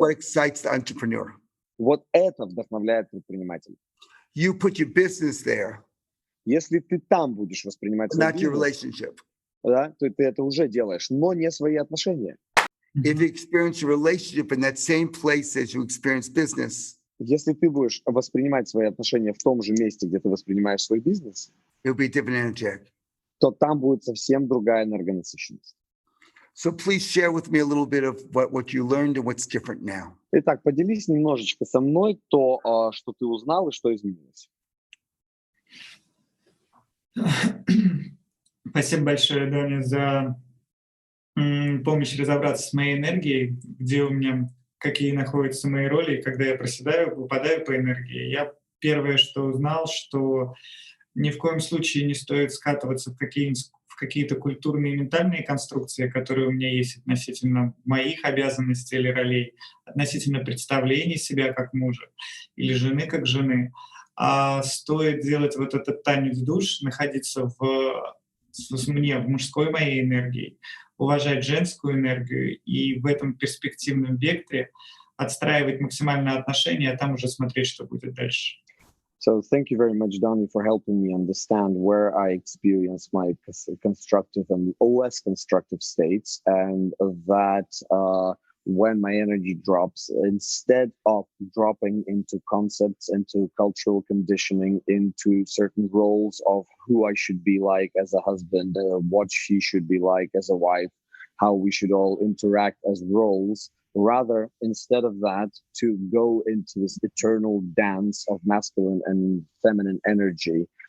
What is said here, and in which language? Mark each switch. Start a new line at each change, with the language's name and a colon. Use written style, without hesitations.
English: What excites the entrepreneur.
Russian: Вот это вдохновляет предпринимателя.
English: You put your business there.
Russian: Если ты там будешь воспринимать свой
English: not your relationship.
Russian: Да, то ты это уже делаешь, но не свои отношения.
English: If you experience your relationship in that same place as you experience business.
Russian: Если ты будешь воспринимать свои отношения в том же месте, где ты воспринимаешь свой бизнес,
English: it'll be different energetic.
Russian: То там будет совсем другая энергонасыщенность.
English: So please share with me a little bit of what you learned and what's different now.
Russian: Итак, поделись немножечко со мной то, что ты узнал и что изменилось. Спасибо большое, Доня, за помощь разобраться с моей энергией, где у меня какие находятся мои роли, когда я проседаю, выпадаю по энергии. Я первое, что узнал, что ни в коем случае не стоит скатываться в какие-то культурные и ментальные конструкции, которые у меня есть относительно моих обязанностей или ролей, относительно представления себя как мужа или жены как жены. А стоит делать вот этот танец душ, находиться в мужской моей энергии, уважать женскую энергию и в этом перспективном векторе отстраивать максимальные отношения, а там уже смотреть, что будет дальше.
English: So thank you very much, Donny, for helping me understand where I experience my constructive and less constructive states, and that when my energy drops, instead of dropping into concepts, into cultural conditioning, into certain roles of who I should be like as a husband, what she should be like as a wife, how we should all interact as roles, rather, instead of that, to go into this eternal dance of masculine and feminine energy